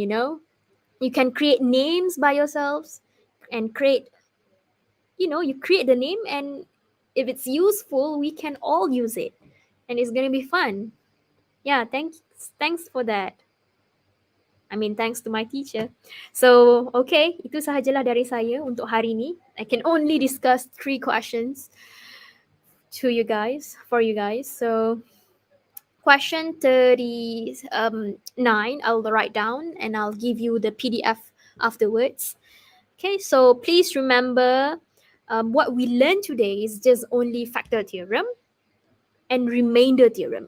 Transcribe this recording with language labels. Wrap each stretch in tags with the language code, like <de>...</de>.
<en>You can create names by yourselves and you create the name, and if it's useful we can all use it, and it's going to be fun. Yeah, thanks for that. I mean, thanks to my teacher.</en> <ms>So okay, itu sahajalah dari saya untuk hari ini.</ms> <en>I can only discuss 3 questions for you guys. So question 39, I'll write down and I'll give you the PDF afterwards. Okay, so please remember, what we learned today is just only factor theorem and remainder theorem.</en>